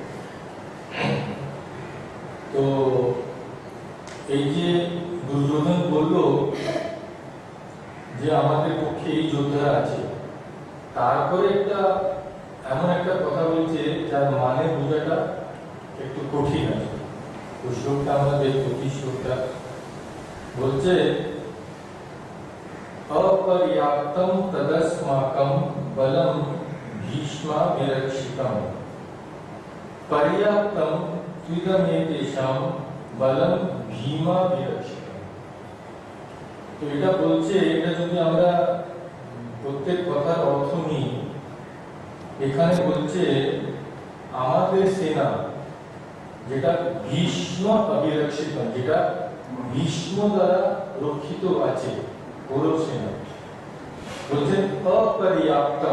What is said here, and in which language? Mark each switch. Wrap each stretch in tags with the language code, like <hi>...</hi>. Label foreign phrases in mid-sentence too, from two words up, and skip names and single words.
<bn>তো এই যে দুর্যোধন বলল যে আমাদের পক্ষে এই যোদ্ধারা আছে, তারপরে একটা এমন একটা কথা বলছে যার মানে বোঝাটা একটু কঠিন আছে। তো শ্লোকটা আমরা দেখবো কি শ্লোকটা বলছে।</bn> <sa>अपर्याप्तं तदस्माकं बलं भीष्माभिरक्षितं पर्याप्तं त्विदमेतेषां बलं भीमाभिरक्षितं।</sa> <bn>তো এটা বলছে, এটা যদি আমরা প্রত্যেক কথার অর্থ নিই, এখানে বলছে আমাদের সেনা যেটা ভীষ্ম অভিরক্ষিত, যেটা ভীষ্ম দ্বারা রক্ষিত আছে, কৌরব সেনা বলছেন অপর্যাপ্তম।</bn>